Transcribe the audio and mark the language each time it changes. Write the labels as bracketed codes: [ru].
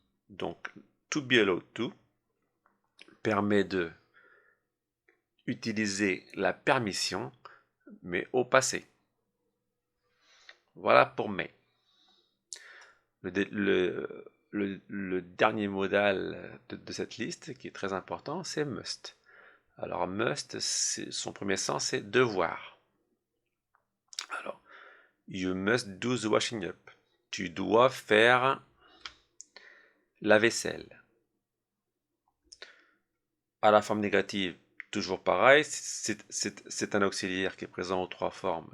[fr] Donc, to be allowed to permet de utiliser la permission, mais au passé. Voilà pour mais. Le dernier modal de cette liste, qui est très important, c'est must. Alors must, son premier sens, c'est devoir. Alors, [en] you must do the washing up. [fr] Tu dois faire la vaisselle. À la forme négative, toujours pareil, c'est un auxiliaire qui est présent aux trois formes.